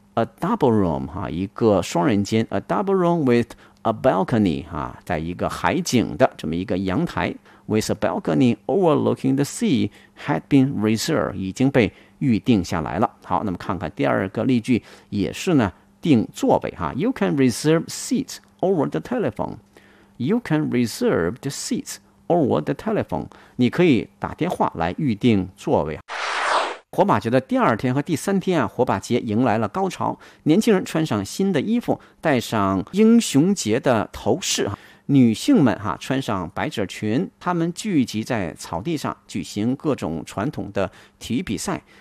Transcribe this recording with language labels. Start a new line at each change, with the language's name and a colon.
English: A double room 啊，
Chinese: 一个双人间
English: ，a double room with a balcony 啊，
Chinese: 在一个海景的这么一个阳台
English: ，with a balcony overlooking the sea had been reserved，
Chinese: 已经被预定下来了。好，那么看看第二个例句，也是呢。定座位哈
English: ，You can reserve seats over the telephone. You can reserve the seats over the telephone.
Chinese: 你可以打电话来预定座位。火把节的第二天和第三天啊，火把节迎来了高潮。年轻人穿上新的衣服，戴上英雄节的头饰。女性们哈、啊、穿上百褶裙，她们聚集在草地上举行各种传统的体育比赛。